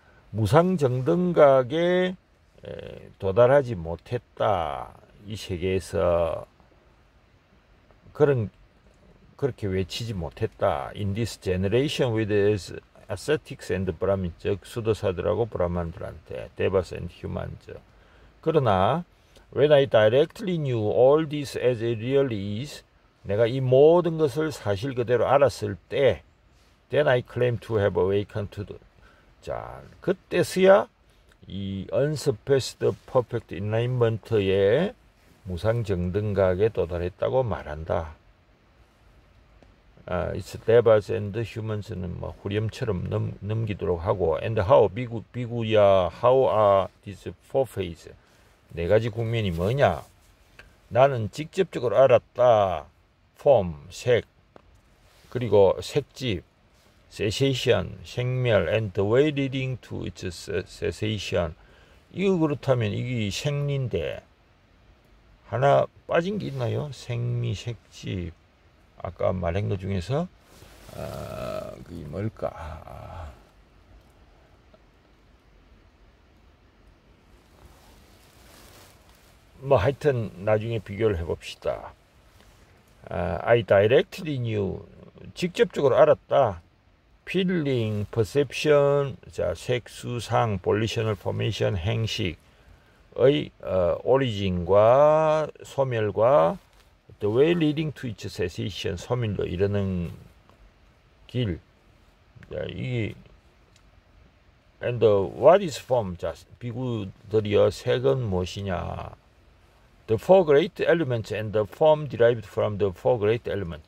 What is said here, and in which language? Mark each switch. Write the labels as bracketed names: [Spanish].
[Korean] 무상정등각에 도달하지 못했다. 이 세계에서 그렇게 외치지 못했다. [English] In this generation with its ascetics and brahmin, [Korean] 즉 수도사들하고 브라만들한테 데바스 [English] and humans. [Korean] 그러나 [English] when I directly knew all this as it really is, [Korean] 내가 이 모든 것을 사실 그대로 알았을 때, [English] then I claim to have awakened to the, [Korean] 자, 그때서야 이 [English] unsurpassed perfect enlightenment의 [Korean] 무상정등각에 도달했다고 말한다. [English] It's devas and humans는 [Korean] 뭐 후렴처럼 넘기도록 하고, [English] and how 비구야 how are these four phases, [Korean] 네 가지 국면이 뭐냐? 나는 직접적으로 알았다. [English] form, 색, [Korean] 그리고 색집, [English] cessation, 생멸, and the way leading to its cessation. [Korean] 이거 그렇다면 이게 생리인데 하나 빠진 게 있나요? 생미, 색집. 아까 말한 것 중에서 그게 뭘까? 뭐 하여튼 나중에 비교를 해봅시다. [English] I directly knew, [Korean] 직접적으로 알았다. [English] feeling, perception, 자, 색수상, volitional formation, 행식의 origin과 소멸과 the way leading to its cessation, [Korean] 소멸로 이르는 길. 자, 이게 [English] and what is form? [Korean] 자, 비구들이여 색은 무엇이냐? [English] The four great elements and the form derived from the four great elements.